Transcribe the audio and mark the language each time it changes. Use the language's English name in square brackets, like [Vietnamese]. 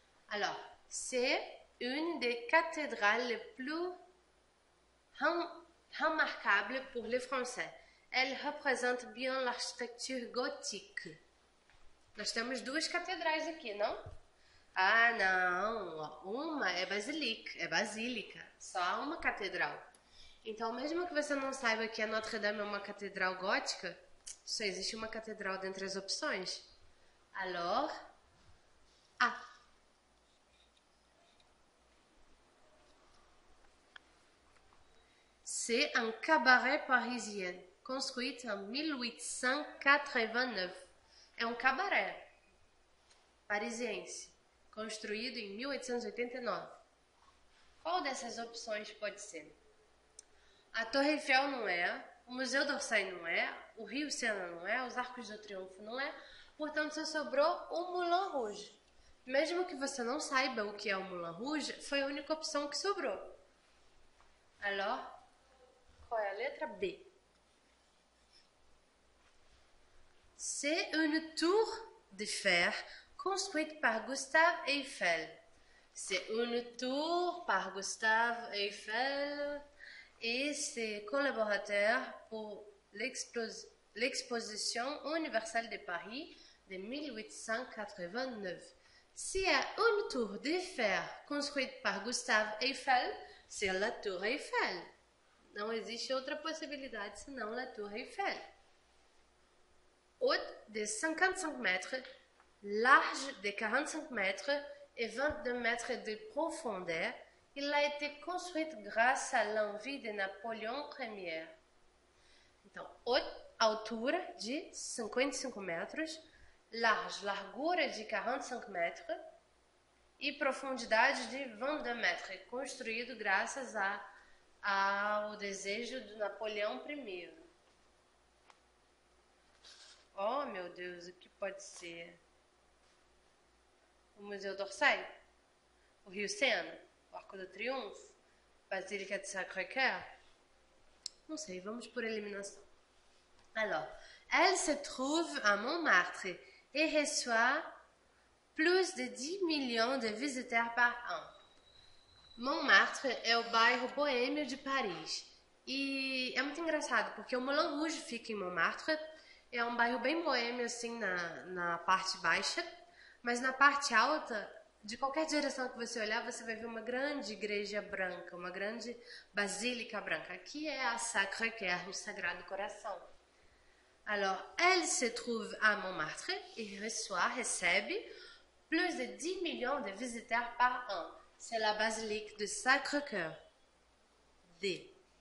[French] Alors, c'est une des cathédrales les plus remarquables pour les Français. Elle représente bien l'architecture gothique. [Portuguese] Nós temos duas catedrais aqui, não? Ah, não. Uma é basílica. Só há uma catedral. Então, mesmo que você não saiba que a Notre-Dame é uma catedral gótica, só existe uma catedral dentre as opções. [French] Alors, A. C'est un cabaret parisien, construit en 1889. [Portuguese] É um cabaré parisiense, construído em 1889. Qual dessas opções pode ser? A Torre Eiffel não é, o Museu d'Orsay não é, o Rio Sena não é, os Arcos do Triunfo não é, portanto só sobrou o Moulin Rouge. Mesmo que você não saiba o que é o Moulin Rouge, foi a única opção que sobrou. Alors, qual é a letra B? [French] C'est une tour de fer construite par Gustave Eiffel. C'est une tour par Gustave Eiffel et ses collaborateurs pour l'exposition universelle de Paris de 1889. S'il y a une tour de fer construite par Gustave Eiffel, c'est la Tour Eiffel. [Portuguese] Não existe outra possibilidade senão la Tour Eiffel. [French] Haute de 55 mètres, large de 45 mètres et 22 mètres de profondeur, il a été construite grâce à l'envie de Napoléon Ier. [Portuguese] Então, altura de 55 metros, largura de 45 metros e profundidade de 22 metros, construído graças ao desejo do Napoleão I. Oh, meu Deus, o que pode ser? O Museu d'Orsay? O Rio Sena? O Arco do Triunfo? Basílica de Sacré-Cœur? Non sei, vamos por élimination. [French] Alors, elle se trouve à Montmartre et reçoit plus de 10 millions de visiteurs par an. [Portuguese] Montmartre é o bairro boêmio de Paris. E é muito engraçado, porque o Moulin Rouge fica em Montmartre. É um bairro bem boêmio, assim, na parte baixa. Mas na parte alta, de qualquer direção que você olhar, você vai ver uma grande igreja branca, uma grande basílica branca. Aqui é a Sacré-Cœur, o Sagrado Coração. [French] Alors, elle se trouve à Montmartre et recebe plus de 10 millions de visiteurs par an. C'est la basilique de Sacré-Cœur. D.